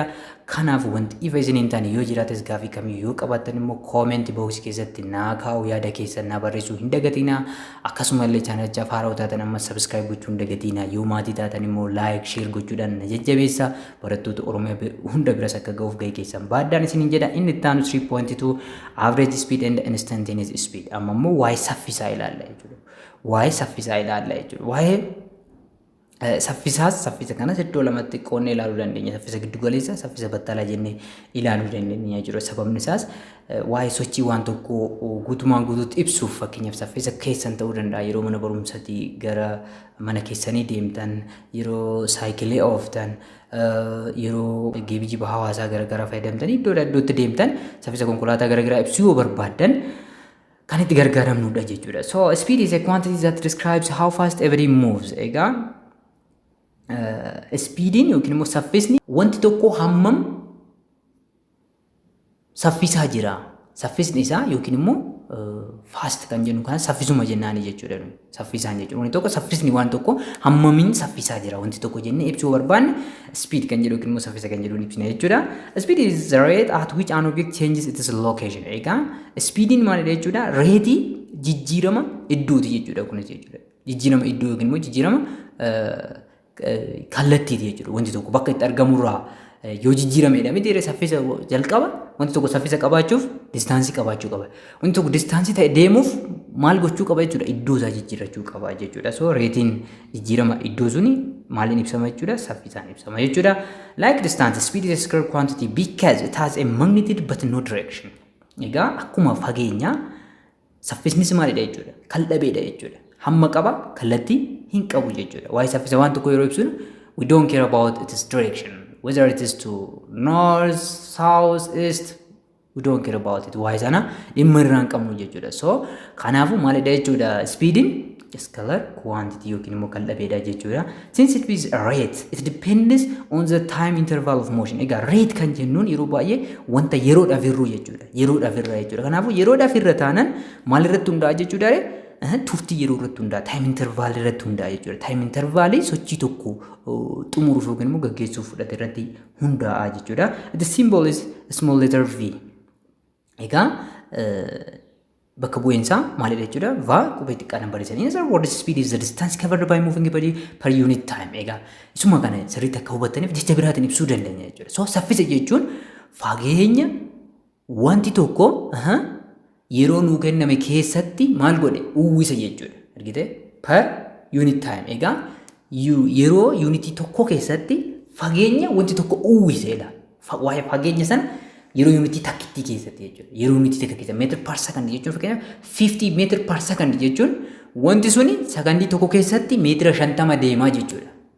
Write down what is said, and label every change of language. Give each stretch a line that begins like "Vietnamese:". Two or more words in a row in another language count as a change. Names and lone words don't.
Oromo: Kanaaf wanti ifa isin hin taane yoo jiraates gaafii kamiyyuu yoo qabaattan immoo comment box keessatti naa kaa'u, yaada keessan naa barreessuu hin dagatina. Akkasumallee chaanalicha haaraa taatan amma subscribe gochuu hin dagatina. Yoo maatii taatan immoo like share gochuudhaan na jajjabeessa. Barattoota Oromoo hunda biras akka ga'uuf gahee keessan baaddaan isin hin jedha. Inni itti aanu
English: 3.2 average speed and instantaneous speed.
Oromo: Amma immoo waa'ee saffisaa ilaalla jechuudha. Waa'ee saffisaa ilaalla jechuudha. Waa'ee saffisa kanas iddoo lamatti qoonnee ilaaluu dandeenya. Saffisa giddu galeessa, saffisa battalaa jennee ilaaluu dandeenya jechuudha. Sababni isaas waa'ee sochii waan tokko guutumaan guutuutti ibsuuf fakkeenyaaf saffisa keessan ta'uu danda'a. Yeroo mana barumsaatii gara mana keessanii deemtan, yeroo saayikilii ooftan, yeroo geejjiba hawaasaa garaagaraa fayyadamtanii iddoo iddootti deemtan saffisa konkolaataa garaagaraa ibsuu yoo barbaaddan kan itti gargaaramnudha jechuudha.
English: So speed is a quantity that describes how fast everything moves.
Oromo: Egaa speediin yookiin immoo saffisni wanti tokko hammam saffisaa jira. Saffisni isaa yookiin immoo fast kan jennu kana saffisuma jennaani jechuudha. Saffisaan jechuudha. Wanti tokko saffisni waan tokko hammamiin saffisaa jira wanti tokko jennee ibsuu barbaanne speed kan jedhu yookiin immoo saffisa kan jedhu ibsina jechuudha.
English: Speed is the rate at which an object changes its location.
Oromo: Egaa speediin maalidha jechuudha? Reetii jijjiirama iddooti jechuudha kunis jechuudha. Jijjiirama iddoo yookiin immoo jijjiirama kallattiiti jechuudha. Wanti tokko bakka itti argamurraa yoo jijjiirameedha miti saffisa jalqaba wanti tokko saffisa qabaachuuf distaansii qabaachuu qaba. Wanti tokko distaansii ta'e deemuuf maal gochuu qaba jechuudha? Iddoo isaa jijjiirrachuu qaba jechuudha. So reetiin jijjiirama iddoo suni maaliin ibsama jechuudha? Saffisaan ibsama jechuudha.
English: Like distance, speed is a scalar quantity because it has a magnitude but no direction.
Oromo: Egaa akkuma fageenya saffisnis maalidha jechuudha? Kal'abeedha jechuudha. Hamma qaba kallattii hin qabu jechuudha. Waa'ee saffisa waan tokko yeroo ibsinu
English: we don't care about its direction. Whether it is to north, south, east, we don't care about it.
Oromo: Waa'ee sana dhimma irraa hin qabnu jechuudha. So kanaafuu maalidha jechuudha? Speediin
English: scalar quantity
Oromo: yookiin immoo kal'abeedha jechuudha.
English: Since it is a rate, it depends on the time interval of motion.
Oromo: Egaa rate kan jennuun yeroo baay'ee wanta yeroodhaaf irru jechuudha. Yeroodhaaf irra jechuudha. Kanaafuu yeroodhaaf irra taanaan maal irratti hundaa'a jechuudha? Turtii yeroo irratti hundaa'a.
English: Time interval
Oromo: irratti hundaa'a jechuudha.
English: Time interval
Oromo: sochii tokko xumuruuf yookiin immoo gaggeessuuf fudhate irratti hundaa'a jechuudha.
English: The symbol is small letter V.
Oromo: Egaa bakka bu'eensaa maalidha jechuudha? Va qubee xiqqaadhaan barreessanii.
English: As word speed is the distance covered by moving body per unit time.
Oromo: Egaa isuma kana sirriitti akka hubattaniif jecha biraatiin ibsuu dandeenya jechuudha. So saffisa jechuun fageenya wanti tokko yeroo nuu kenname keessatti maal godhe uwwisa jechuudha. Argite?
English: Per unit time.
Oromo: Egaa yeroo yuunitii tokko keessatti fageenya wanti tokko uwwiseedha. Waa'ee fageenya sana yeroo yuunitii takkittii keessatti jechuudha. Yeroo yuunitii takka keessa meetira par sakandii jechuun fakkeenyaaf 50 meetira par sakandii jechuun wanti suni sakandii tokko keessatti meetira 50 deemaa jechuudha.